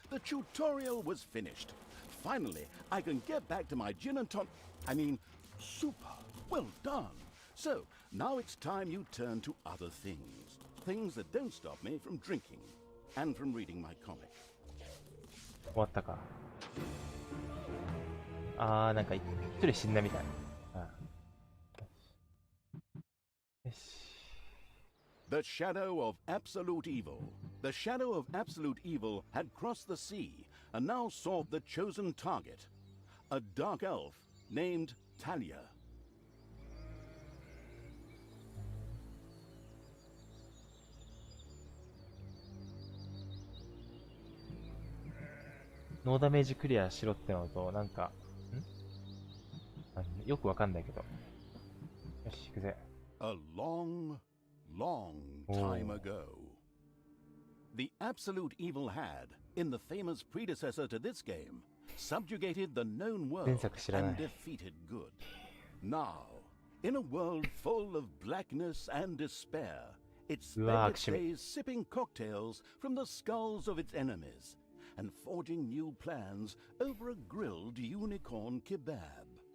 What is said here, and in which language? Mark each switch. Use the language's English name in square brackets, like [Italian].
[English] The tutorial was finished. Finally, I can get back to my gin and super. Well done. So, now it's time you turn to other things. Things that don't stop me from drinking and from reading my comic. [Japanese] 終わったか。なんか一人死んだみたい。よし。 [English] The shadow of absolute evil. The shadow of absolute evil had crossed the sea and now sought the chosen target, a dark elf named Talia. [Japanese] ノーダメージクリアしろってのと、なんか、よくわかんないけど。よし、行くぜ。 [English] A long, long time ago, the absolute evil had, in the famous predecessor to this game, subjugated the known world and defeated good. Now, in a world full of blackness and despair, it spent its days sipping cocktails from the skulls of its enemies and forging new plans over a grilled unicorn kebab.